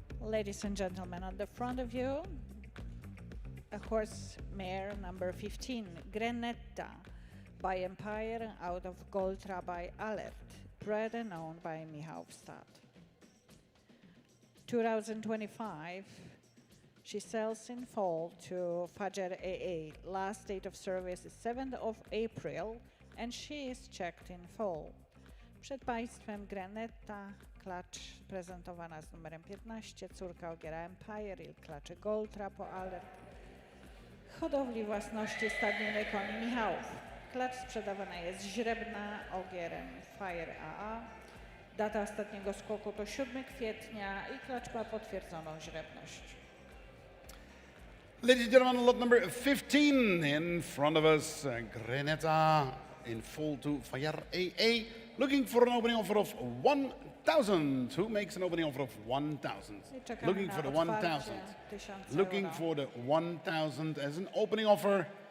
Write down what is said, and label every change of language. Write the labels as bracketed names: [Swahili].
[English] Ladies and gentlemen, on the front of you, a horse mare number 15, Granetta by Empire out of Goltra by Alert, bred and owned by Michałstad. 2025, she sells in fall to Fajer AA. Last date of service is 7th of April and she is checked in full. [Polish] Przed Państwem Granetta, klacz prezentowana z numerem 15, córka ogiera Empire i klaczy Goltra po Alert. Hodowli własności stadniny koni Michałów. Klacz sprzedawana jest źrebna ogierem Fire AA. Data ostatniego skoku to 7 kwietnia i klacz ma potwierdzoną źrebność. [English] Ladies and gentlemen, lot number 15 in front of us. Granetta in full to Fire AA. Looking for an opening offer of 1,000. Who makes an opening offer of 1,000? Looking for the 1,000. Looking for the 1,000 as an opening offer.